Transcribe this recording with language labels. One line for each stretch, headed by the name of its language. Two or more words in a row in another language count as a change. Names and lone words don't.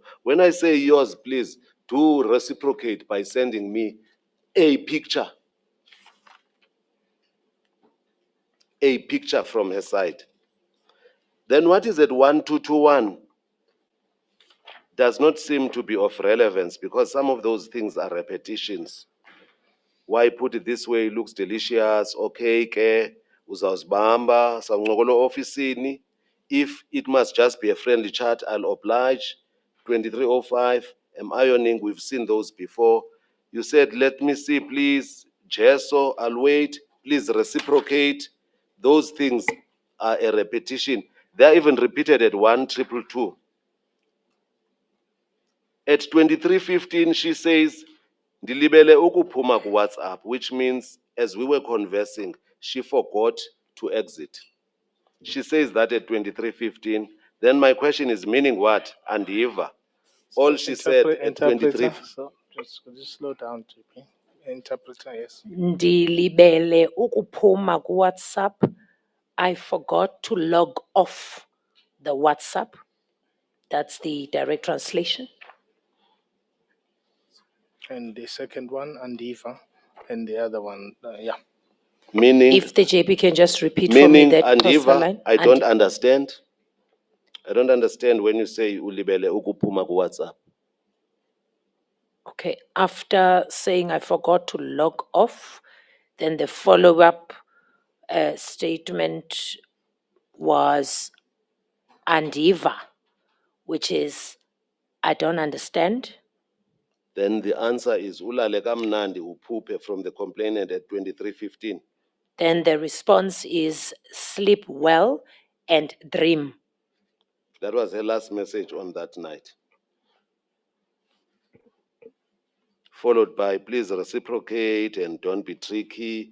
English: When I say yours, please do reciprocate by sending me a picture from her side. Then what is at 1221 does not seem to be of relevance, because some of those things are repetitions. Why put it this way? It looks delicious.
Xhosa: Okay, ke uzawuzibamba sawuncokola ofisini.
English: If it must just be a friendly chat, I'll oblige. 2305, am ironing, we've seen those before. You said, let me see, please. Gesso, I'll wait. Please reciprocate. Those things are a repetition. They're even repeated at 1222. At 23:15, she says,
Xhosa: Ndilibele ukuphuma ku WhatsApp,
English: which means as we were conversing, she forgot to exit. She says that at 23:15. Then my question is, meaning what? Andiva. All she said at 23. Interpreter, so just slow down, JP. Interpreter, yes.
Xhosa: Ndilibele ukuphuma kuWhatsApp.
English: I forgot to log off the WhatsApp. That's the direct translation. And the second one, Andiva, and the other one, yeah. Meaning, If the JP can just repeat for me meaning that postal Andiva, line. I don't understand. I don't understand when you say
Xhosa: ulibele ukupuma ku WhatsApp.
English: Okay, after saying I forgot to log off, then the follow-up statement was Andiva, which is I don't understand. Then the answer is
Xhosa: ulale kamnandi uphuphe
English: from the complainant at 23:15. Then the response is sleep well and dream. That was her last message on that night. Followed by please reciprocate and don't be tricky.